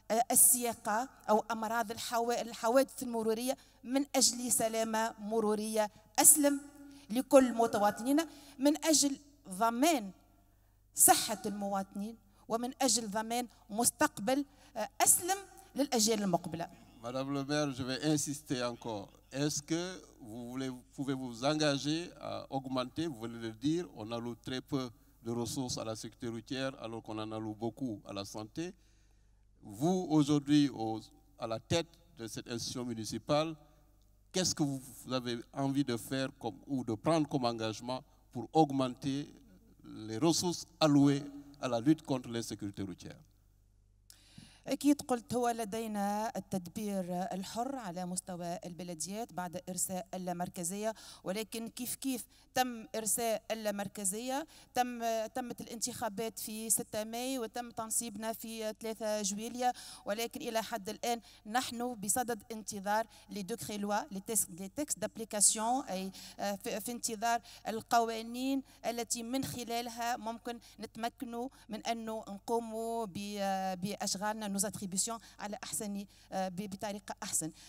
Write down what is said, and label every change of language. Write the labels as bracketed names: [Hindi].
[Arabic] السياقة أو أمراض الحوادث المرورية، من أجل سلامة مرورية أسلم لكل مواطنينا، من أجل ضمان صحة المواطنين، ومن أجل ضمان مستقبل أسلم للأجيال المقبلة. [French] Madame le maire, je vais insister encore. Est-ce que pouvez vous engager à augmenter, vous venez de le dire, on alloue très peu de ressources à la sécurité routière alors qu'on en alloue beaucoup à la santé. Vous, aujourd'hui, à la tête de cette institution municipale, qu'est-ce que vous avez envie de faire ou de prendre comme engagement pour augmenter les ressources allouées à la lutte contre l'insécurité routière? [Arabic] أكيد قلت هو لدينا التدبير الحر على مستوى البلديات بعد إرساء اللامركزية، ولكن كيف تم إرساء اللامركزية تمت الانتخابات في 6 ماي وتم تنصيبنا في 3 جويلية، ولكن إلى حد الآن نحن بصدد انتظار [French] لي دوكري لوا لي تكست دابليكاسيون، [Arabic] أي في انتظار القوانين التي من خلالها ممكن نتمكنوا من أنه نقوموا بأشغالنا [French] nos attributions [Arabic] على أحسن بطريقة أحسن.